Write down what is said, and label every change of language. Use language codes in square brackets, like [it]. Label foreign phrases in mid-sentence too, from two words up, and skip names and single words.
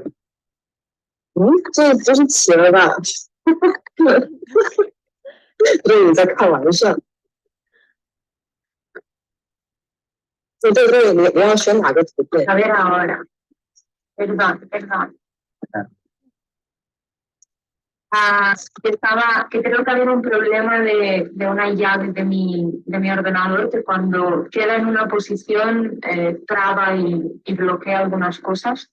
[zh] 这不是企鹅吧？对，你在开玩笑。对，你要选哪个图片？ [es] A ver ahora. Perdón. Que creo que había un problema de una llave de mi ordenador que cuando queda en una posición traba y bloquea algunas cosas.